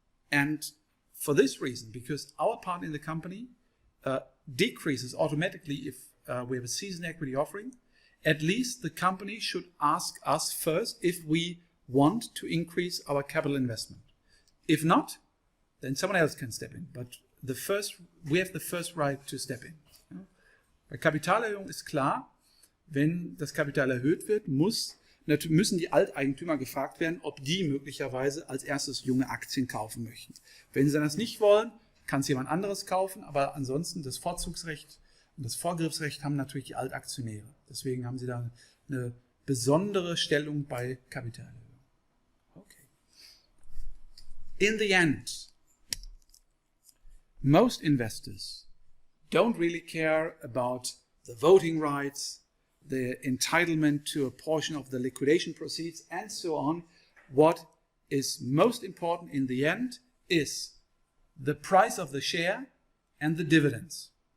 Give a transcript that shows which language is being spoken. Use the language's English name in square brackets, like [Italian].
[English] And for this reason, because our part in the company decreases automatically if we have a seasoned equity offering, at least the company should ask us first if we want to increase our capital investment. If not, then someone else can step in. But we have the first right to step in. [German] Bei Kapitalerhöhung ist klar, wenn das Kapital erhöht wird, müssen die Alteigentümer gefragt werden, ob die möglicherweise als erstes junge Aktien kaufen möchten. Wenn sie das nicht wollen, kann es jemand anderes kaufen, aber ansonsten das Vorzugsrecht und das Vorgriffsrecht haben natürlich die Altaktionäre. Deswegen haben sie da eine besondere Stellung bei Kapitalerhöhung. [English] Okay. In the end, most investors don't really care about the voting rights, the entitlement to a portion of the liquidation proceeds, and so on. What is most important in the end is the price of the share and the dividends.